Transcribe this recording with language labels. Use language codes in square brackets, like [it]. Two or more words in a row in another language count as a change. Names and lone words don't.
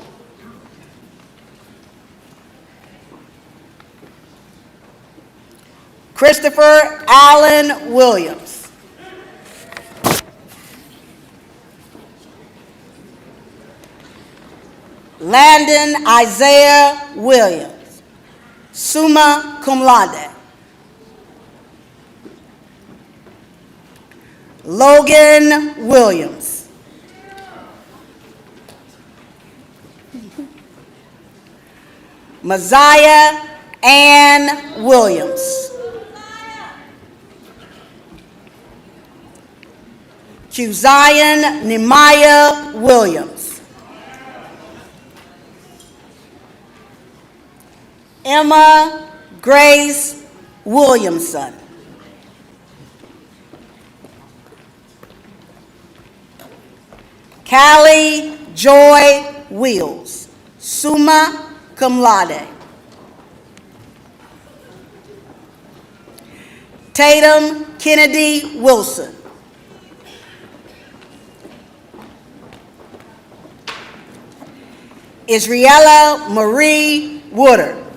[en] Christopher Allen Williams. Landon Isaiah Williams, [la] summa cum laude. [en] Logan Williams. Messiah Ann Williams. Cuzion Nehemiah Williams. Emma Grace Williamson. Callie Joy Wheels, [la] summa cum laude. [en] Tatum Kennedy Wilson. Israela Marie Woodard.